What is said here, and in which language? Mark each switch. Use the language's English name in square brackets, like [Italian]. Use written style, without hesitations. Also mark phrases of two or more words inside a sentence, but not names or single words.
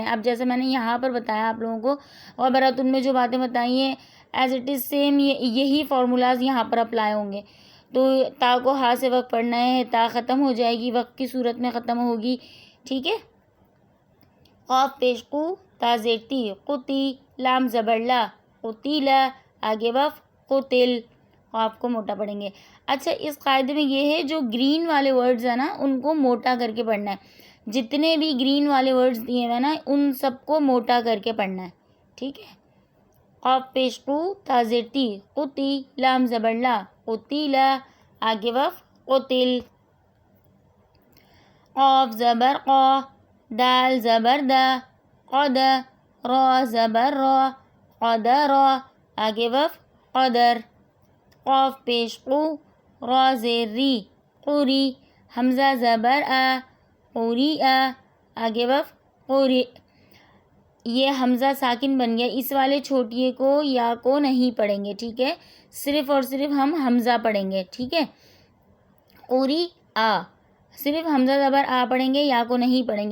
[Urdu] اب جیسے میں نے یہاں پر بتایا آپ لوگوں کو، اور براتن میں جو باتیں بتائی ہیں [English] as it is same [Urdu] یہی فارمولاز یہاں پر اپلائی ہوں گے. تو تا کو ہا سے وقت پڑھنا ہے، تا ختم ہو جائے گی، وقت کی صورت میں ختم ہوگی، ٹھیک ہے. قاف پیش قو، تا زیر تی، قتی. لام زبر لا، قتیلا، آگے وقت قتل. قاف کو موٹا پڑھیں گے. اچھا اس قاعدے میں یہ ہے، جو گرین والے ورڈز ہیں نا ان کو موٹا کر کے پڑھنا ہے. جتنے بھی گرین والے ورڈز دیے ہوئے نا ان سب کو موٹا کر کے پڑھنا ہے، ٹھیک ہے. قاف پیش قو، تا زیر تی، قتی. لام زبر لا، قتیلا، آگے وقت قتل. قاف زبر قا، دال زبر دا، قد. را زبر را، قدر، آگے وقت قدر. قاف پیش قو، را زیر ری، قوری. حمزہ زبر آ، قوری آ، آگے وقت قوری. یہ حمزہ ساکن بن گیا، اس والے چھوٹیے کو یا کو نہیں پڑھیں گے، ٹھیک ہے. صرف اور صرف ہم حمزہ پڑھیں گے، ٹھیک ہے. قوری آ، صرف حمزہ زبر آ پڑھیں گے، یا کو نہیں پڑھیں گے.